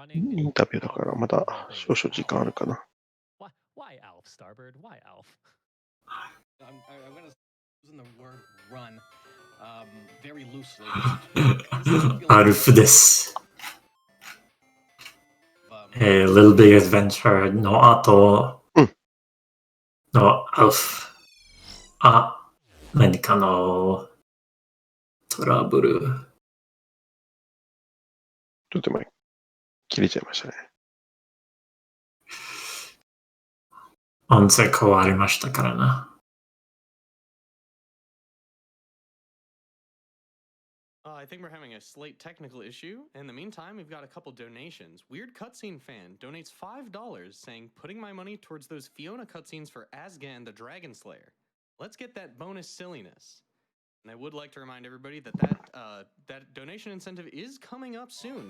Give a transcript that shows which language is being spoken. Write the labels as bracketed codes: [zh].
[ja] インタビューだからまだ少々時間あるかな。 [en] Why Alf, Starbird? Why Alf? I'm going to use the word run very loosely. [ja] アルフです。 Little Big Adventure の後のアルフ。何かのトラブル。ちょっと前、切れちゃいましたね。音声変わりましたからな。 [en] I think we're having a slight technical issue. In the meantime, we've got a couple donations. Weird Cutscene Fan donates $5 saying, putting my money towards those Fiona cutscenes for Asgan the Dragon Slayer. Let's get that bonus silliness. And I would like to remind everybody that that donation incentive is coming up soon.